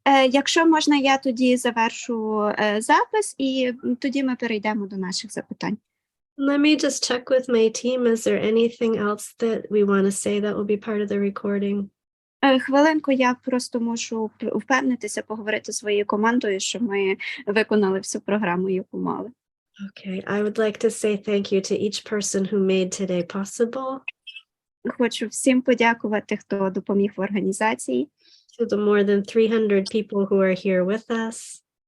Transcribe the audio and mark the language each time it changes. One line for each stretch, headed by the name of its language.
Ukrainian: Якщо можна, я тоді завершу запис і тоді ми перейдемо до наших запитань.
English: Let me just check with my team. Is there anything else that we want to say that will be part of the recording?
Ukrainian: Хвилинку, я просто можу впевнитися, поговорити зі своєю командою, що ми виконали всю програму, яку мали.
English: Okay, I would like to say thank you to each person who made today possible.
Ukrainian: Хочу всім подякувати, хто допоміг в організації.
English: To the more than 300 people who are here with us.